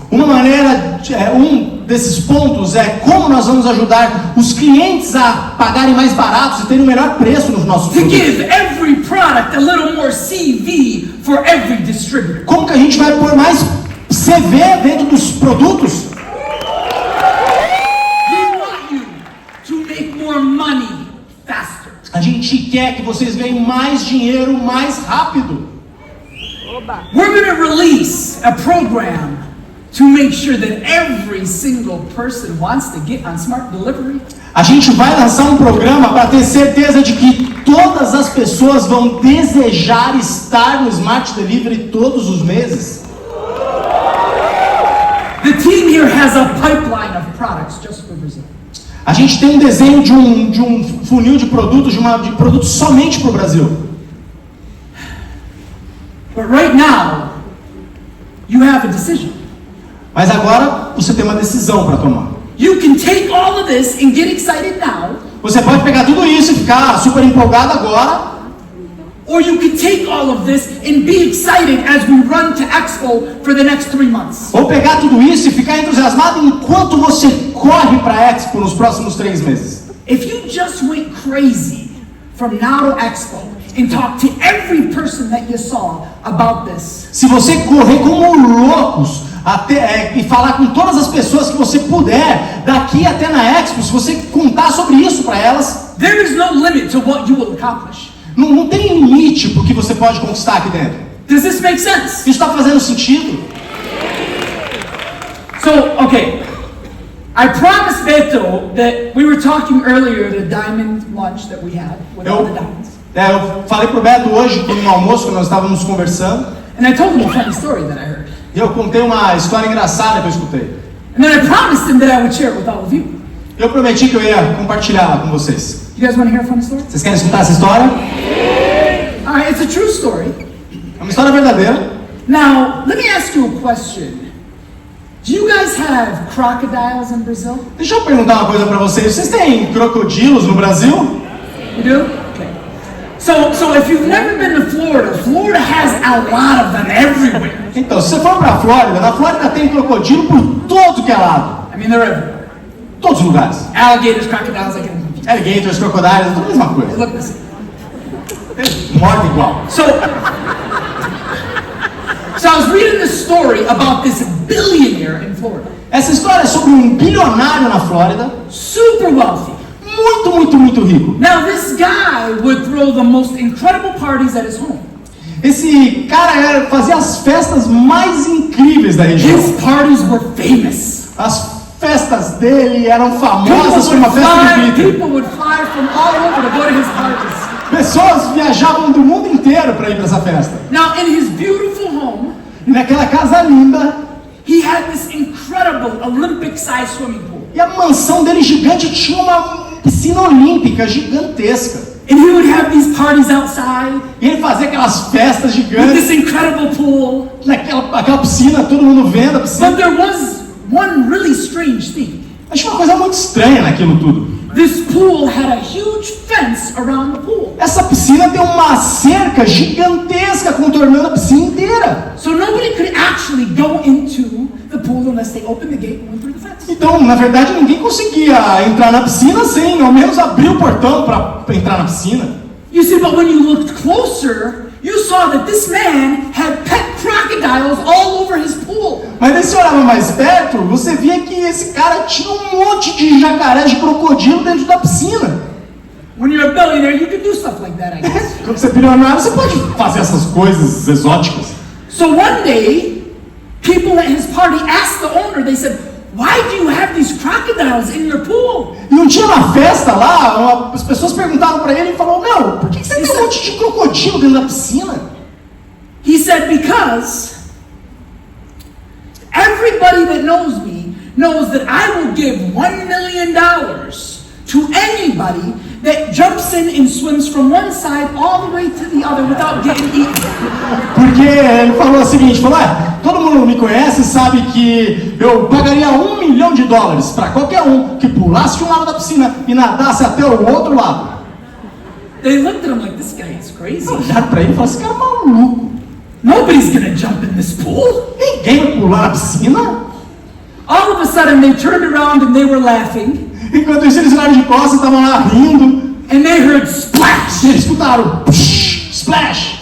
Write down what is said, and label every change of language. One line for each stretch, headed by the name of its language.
Portuguese: Uma maneira, desses pontos é como nós vamos ajudar os clientes a pagarem mais baratos e terem o melhor preço nos nossos
English: To
Portuguese: produtos.
English: give every product a little more CV for every distributor.
Portuguese: Como que a gente vai pôr mais CV dentro dos produtos?
English: We want you to make more money faster.
Portuguese: A gente quer que vocês ganhem mais dinheiro mais rápido.
English: We're going to release a program to make sure that every single person wants to get on smart delivery.
Portuguese: A gente vai lançar um programa para ter certeza de que todas as pessoas vão desejar estar no Smart Delivery todos os meses.
English: The team here has a pipeline of products just for Brazil.
Portuguese: A gente tem um desenho de um funil de produtos, de produtos somente para o Brasil.
English: But right now, you have a decision.
Portuguese: Mas agora você tem uma decisão para tomar.
English: You can take all of this and get excited now,
Portuguese: Você pode pegar tudo isso e ficar super empolgado agora,
English: or you can take all of this and be excited as we run to Expo for the next 3 months.
Portuguese: ou pegar tudo isso e ficar entusiasmado enquanto você corre para a Expo nos próximos 3 meses.
English: If you just went crazy from now to Expo and talk to every person that you saw about this,
Portuguese: Se você correr como loucos e falar com todas as pessoas que você puder daqui até na Expo, se você contar sobre isso para elas,
English: there is no limit to what you will accomplish.
Portuguese: não tem limite para o que você pode conquistar aqui dentro.
English: Does this make sense?
Portuguese: Isso está fazendo sentido?
English: So, okay, I promised Beto that we were talking earlier at a diamond lunch that we had with all the diamonds.
Portuguese: Eu falei pro Beto hoje, no almoço, que nós estávamos conversando,
English: And I told him a funny story that I heard.
Portuguese: e eu contei uma história engraçada que eu escutei.
English: And then I promised him that I would share it with all of you.
Portuguese: Eu prometi que eu ia compartilhar com vocês.
English: You guys want to hear a funny story?
Portuguese: Vocês querem escutar essa história?
English: All right, it's a true story.
Portuguese: É uma história verdadeira.
English: Now, let me ask you a question. Do you guys have crocodiles in Brazil?
Portuguese: Deixa eu perguntar uma coisa pra vocês. Vocês têm crocodilos no Brasil?
English: You do? Okay. So if you've never been to Florida, Florida has a lot of them everywhere.
Portuguese: Então, se você for pra Flórida, na Flórida tem crocodilo por todo que é lado.
English: I mean, they're everywhere.
Portuguese: Todos os lugares.
English: Alligators, crocodiles, I can confuse.
Portuguese: Alligators, crocodiles, tudo a mesma coisa.
English: Look the same.
Portuguese: Mordem igual.
English: So I was reading this story about this billionaire in Florida.
Portuguese: Essa história é sobre um bilionário na Flórida,
English: Super wealthy.
Portuguese: muito, muito, muito rico.
English: Now this guy would throw the most incredible parties at his home.
Portuguese: Esse cara fazia as festas mais incríveis da região.
English: His parties were famous.
Portuguese: As festas dele eram famosas como uma festa de glitter.
English: People would fly from all over to go to his parties.
Portuguese: Pessoas viajavam do mundo inteiro para ir para essa festa.
English: Now in his beautiful home,
Portuguese: E naquela casa linda,
English: he had this incredible Olympic-sized swimming pool.
Portuguese: e a mansão dele gigante tinha uma piscina olímpica gigantesca.
English: And he would have these parties outside
Portuguese: E ele fazia aquelas festas
English: with
Portuguese: gigantes,
English: this incredible pool.
Portuguese: aquela piscina, todo mundo vendo a
English: But
Portuguese: piscina.
English: there was one really strange thing.
Portuguese: Achei uma coisa muito estranha naquilo tudo.
English: This pool had a huge fence around the pool.
Portuguese: Essa piscina tem uma cerca gigantesca contornando a piscina inteira.
English: So nobody could actually go into the pool unless they opened the gate and went through the fence.
Portuguese: Então, na verdade, ninguém conseguia entrar na piscina sem ao menos abrir o portão para entrar na piscina.
English: You see, but when you looked closer, you saw that this man had pet crocodiles all over his pool.
Portuguese: Mas aí você olhava mais perto, você via que esse cara tinha um monte de jacaré, de crocodilo dentro da piscina.
English: When you're a billionaire, you can do stuff like that, I guess.
Portuguese: Quando você é bilionário, você pode fazer essas coisas exóticas.
English: So one day, people at his party asked the owner, they said, "Why do you have these crocodiles in your pool?"
Portuguese: E um dia na festa lá, as pessoas perguntaram para ele e falou: "Meu, por que você tem um monte de crocodilo dentro da piscina?"
English: He said, "Because everybody that knows me knows that I will give $1 million to anybody that jumps in and swims from one side all the way to the other without getting eaten."
Portuguese: Porque ele falou o seguinte, todo mundo me conhece e sabe que eu pagaria $1 milhão para qualquer um que pulasse de um lado da piscina e nadasse até o outro lado.
English: They looked at him like, "This guy is crazy.
Portuguese: Olharam para ele e falaram, esse cara é maluco.
English: Nobody's gonna jump in this pool."
Portuguese: Ninguém vai pular na piscina.
English: All of a sudden they turned around and they were laughing.
Portuguese: Enquanto isso, eles viraram de costas e estavam lá rindo.
English: And they heard splash.
Portuguese: E eles escutaram splash.